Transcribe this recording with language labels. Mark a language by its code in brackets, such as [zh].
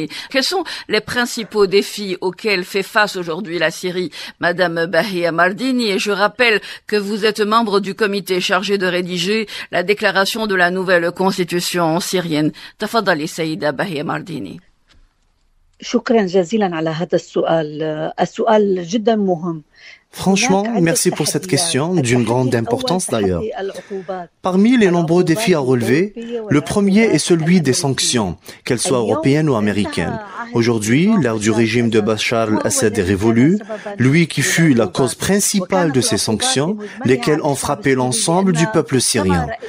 [fr] Quels sont les principaux défis auxquels fait face aujourd'hui la Syrie, Madame Bahia Mardini? Et je rappelle que vous êtes membre du comité chargé de rédiger la déclaration de la nouvelle constitution syrienne. [ar] تفضلي سيدة بهية مارديني. شكرا جزيلا على هذا السؤال. السؤال جدا مهم. [fr] Franchement, merci pour cette question, d'une grande importance d'ailleurs. Parmi les nombreux défis à relever, le premier est celui des sanctions, qu'elles soient européennes ou américaines. Aujourd'hui, l'ère du régime de Bachar al-Assad est révolue, lui qui fut la cause principale de ces sanctions, lesquelles ont frappé l'ensemble du peuple syrien.